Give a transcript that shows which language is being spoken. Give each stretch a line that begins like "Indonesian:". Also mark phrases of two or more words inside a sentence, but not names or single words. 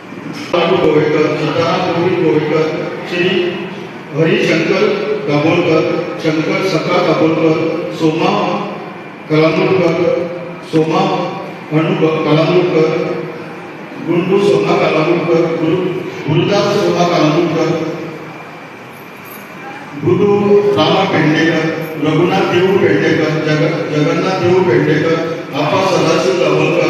Konkani: लालू गोवेकर, सीताराम गोविंद गोवेकर, श्री हरिशंकर दाभोलकर, शंकर सखा दाभोलकर, सोमा कलामुरकर, सोमा अनु कलामुरकर, गुंडू सोमा कलामुरकर, गुरुदास सोमा कलामुरकर, गुरु रामा पेंडेकर, रघुनाथ देऊ पेंडेकर, जगन्नाथ देऊ पेंडेकर, आपा सदाशिव दाभोलकर,